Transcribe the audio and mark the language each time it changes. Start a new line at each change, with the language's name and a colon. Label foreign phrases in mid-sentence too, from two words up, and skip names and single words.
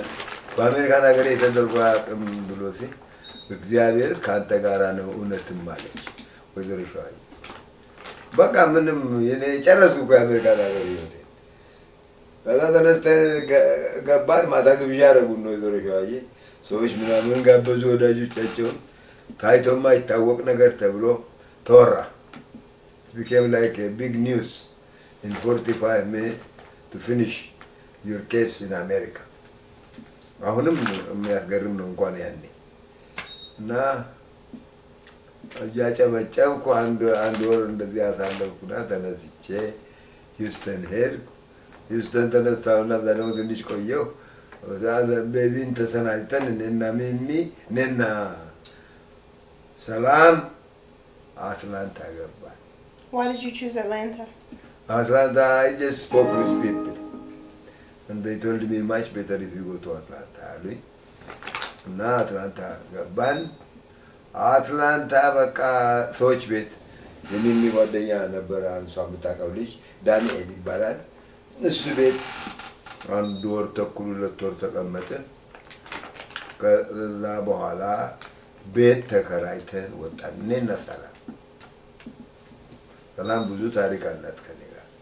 Amharic: በአሜሪካን ሀገር የተደረገ አቅም ብሎ ሲል እግዚአብሔር ከአንተ ጋራ ነው እውነትም አለች ወይዘሮ ሸዋዬ። በቃ ምንም ጨረስኩ እኮ የአሜሪካን ሀገር ህይወቴ። ከዛ ተነስተን ገባን። ማታ ግብዣ አደረጉን ነው ወይዘሮ ሸዋዬ። ሰዎች ምናምን ጋበዙ ወዳጆቻቸውን። ታይቶ የማይታወቅ ነገር ተብሎ ተወራ።
English: It became like a big news in 45 minutes to finish your case in America.
Amharic: አሁንም የሚያስገርም ነው እንኳን ያኔ እና እያጨበጨብኩ አንድ ወር እንደዚህ አሳለፍኩና ተነስቼ ሂውስተን ሄድኩ። ሂውስተን ተነሳሁና እዛ ደግሞ ትንሽ ቆየሁ። ቤቢን ተሰናኝተን እኔና ሚሚ እኔና ሰላም አትላንታ ገባን።
English: Why did you choose Atlanta? Atlanta, I just spoke with people. And they told me much better if you go to Atlanta.
Amharic: አሉኝ እና አትላንታ ገባን። አትላንታ በቃ ሰዎች ቤት የሚሚ ጓደኛ ነበረ፣ አንሷ የምታውቀው ልጅ ዳንኤል ይባላል። እሱ ቤት አንድ ወር ተኩል 2 ወር ተቀመጥን። ከዛ በኋላ ቤት ተከራይተን ወጣን። እኔና ሰላም ብዙ ታሪክ አላት ከኔ ጋር።